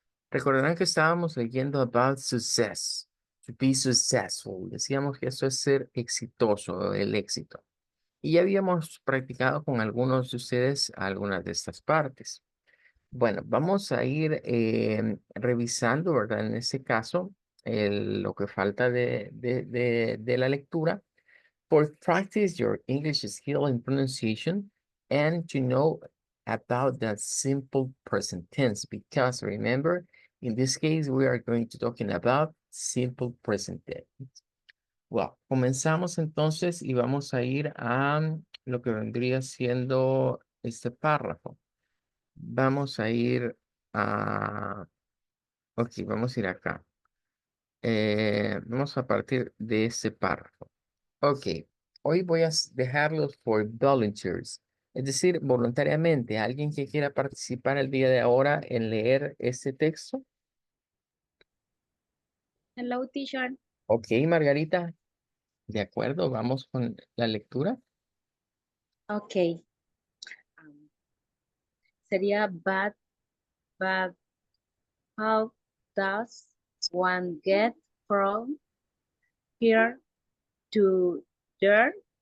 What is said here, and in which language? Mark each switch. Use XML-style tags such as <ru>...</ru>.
<es>Recordarán que estábamos leyendo</es> <en>about success, to be successful.</en> <es>Decíamos que eso es ser exitoso, el éxito. Y ya habíamos practicado con algunos de ustedes algunas de estas partes. Bueno, vamos a ir revisando, ¿verdad? En este caso, lo que falta de la lectura</es> <en>for practice your English skill and pronunciation and to know about that simple present tense because remember, in this case, we are going to talking about simple present tense. Well,</en> <es>comenzamos entonces y vamos a ir a lo que vendría siendo este párrafo. Vamos a ir a... Ok, vamos a ir acá. Vamos a partir de este párrafo. Ok. Hoy voy a dejarlos</es> <en>for volunteers.</en> <es>Es decir, voluntariamente, alguien que quiera participar el día de ahora en leer este texto.</es> <en>Hello, teacher. Ok, Margarita.</en> <es>De acuerdo, vamos con la lectura. Ok. Sería</es> <en>but how does one get from here to there?</en>